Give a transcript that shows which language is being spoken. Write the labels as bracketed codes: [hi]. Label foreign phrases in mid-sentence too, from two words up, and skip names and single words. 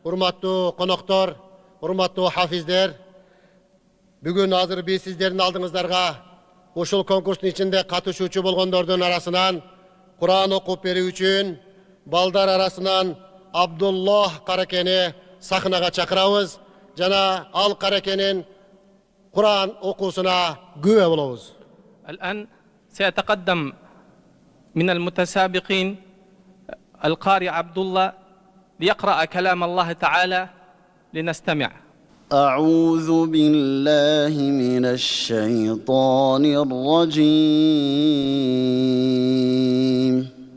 [ky] урматтуу коноктор, урматтуу хафиздер, бүгүн азыр биз сиздердин алдыңыздарга ушул конкурстун ичинде катышуучу болгондордун арасынан Кур'ан окуп берүү үчүн балдар арасынан Абдуллах Каракени сахнага чакырабыз жана ал Каракенин Кур'ан окуусуна күбө болобуз. [ar] الآن سيتقدم من المتسابقين القارئ عبد الله ليقرأ كلام الله تعالى لنستمع. أعوذ بالله من الشيطان الرجيم.